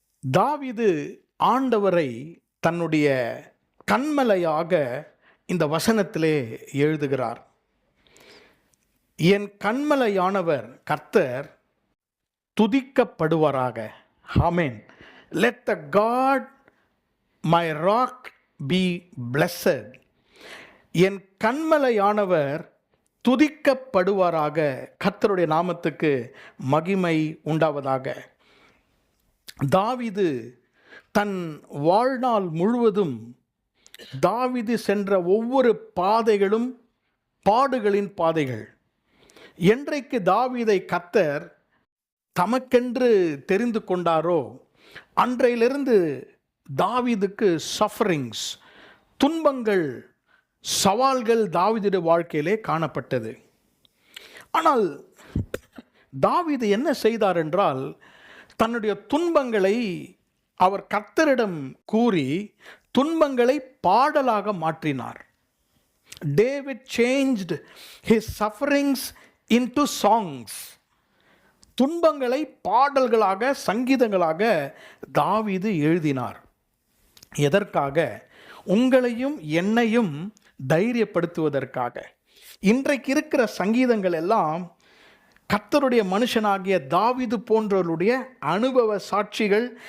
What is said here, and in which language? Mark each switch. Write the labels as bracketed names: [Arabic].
[Tamil] தாவீது ஆண்டவரை தன்னுடைய கன்மலையாக இந்த வசனத்திலே எழுதுகிறார். என் கன்மலையானவர் கர்த்தர் துதிக்கப்படுவாராக. ஆமென். [English] Let the God my rock be blessed. [Tamil] என் கன்மலையானவர் துதிக்கப்படுவாராக. கர்த்தருடைய நாமத்துக்கு மகிமை உண்டாவதாக. தாவீது தன் வாழ்நாள் முழுவதும் தாவீது சென்ற ஒவ்வொரு பாதைகளும் பாடுகளின் பாதைகள். என்றைக்கு தாவீதை கர்த்தர் தமக்கென்று தெரிந்து கொண்டாரோ அன்றையிலிருந்து தாவீதுக்கு சஃபரிங்ஸ், துன்பங்கள், சவால்கள் தாவீதுடைய வாழ்க்கையிலே காணப்பட்டது. ஆனால் தாவீது என்ன செய்தார் என்றால், தன்னுடைய துன்பங்களை அவர் கர்த்தரிடம் கூறி துன்பங்களை பாடலாக மாற்றினார். [English] David changed his sufferings into songs. [Tamil] துன்பங்களை பாடல்களாக, சங்கீதங்களாக தாவீது எழுதினார். எதற்காக? உங்களையும் என்னையும் தைரியப்படுத்துவதற்காக. இன்றைக்கு இருக்கிற சங்கீதங்கள் எல்லாம் கர்த்தருடைய மனுஷனாகிய தாவீது போன்றவருடைய அனுபவ சாட்சிகள்.